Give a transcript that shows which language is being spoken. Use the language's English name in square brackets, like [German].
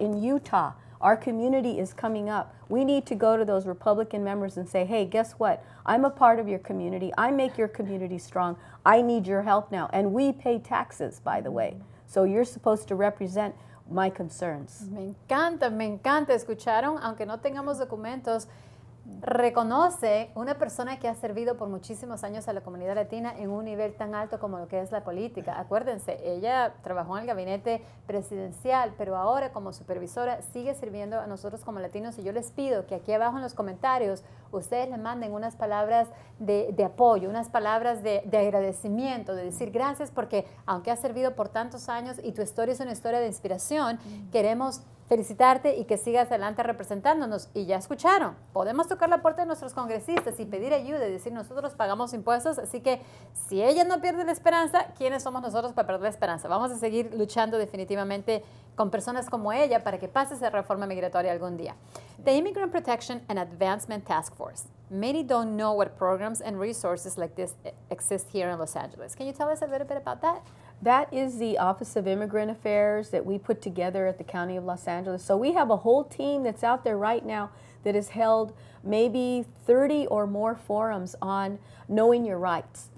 [English] In Utah, our community is coming up. We need to go to those Republican members and say, hey, guess what? I'm a part of your community. I make your community strong. I need your help now. And we pay taxes, by the way. So you're supposed to represent my concerns. [Spanish] Me encanta. ¿Escucharon? Aunque no tengamos documentos, reconoce una persona que ha servido por muchísimos años a la comunidad latina en un nivel tan alto como lo que es la política. Acuérdense, ella trabajó en el gabinete presidencial, pero ahora como supervisora sigue sirviendo a nosotros como latinos, y yo les pido que aquí abajo en los comentarios ustedes le manden unas palabras de apoyo, unas palabras de agradecimiento, de decir gracias porque aunque has servido por tantos años y tu historia es una historia de inspiración, queremos felicitarte y que sigas adelante representándonos. Y ya escucharon, podemos tocar la puerta de nuestros congresistas y pedir ayuda y decir nosotros pagamos impuestos, así que si ella no pierde la esperanza, ¿quiénes somos nosotros para perder la esperanza? Vamos a seguir luchando definitivamente con personas como ella para que pase esa reforma migratoria algún día. [English] The Immigrant Protection and Advancement Task Force. Many don't know what programs and resources like this exist here in Los Angeles. Can you tell us a little bit about that? That is the Office of Immigrant Affairs that we put together at the County of Los Angeles. So we have a whole team that's out there right now that has held maybe 30 or more forums on knowing your rights.